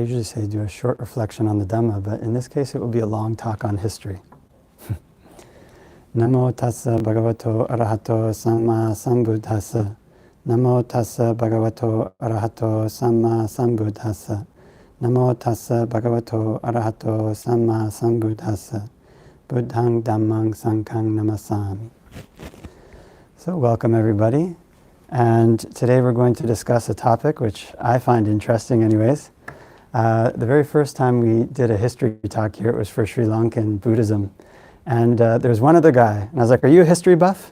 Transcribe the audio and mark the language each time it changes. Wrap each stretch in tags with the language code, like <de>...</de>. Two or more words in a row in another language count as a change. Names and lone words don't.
<en>usually say do a short reflection on the Dhamma, but in this case it will be a long talk on history.</en> <pi>Namo tassa bhagavato arahato samma sambuddhassa. Namo tassa bhagavato arahato samma sambuddhassa. Namo tassa bhagavato arahato samma sambuddhassa. Buddhang dhammang sanghang namasami.</pi> <en>So welcome everybody. And today we're going to discuss a topic which I find interesting anyways. The very first time we did a history talk here, it was for Sri Lankan Buddhism. And there's one other guy. And I was like, are you a history buff?</en>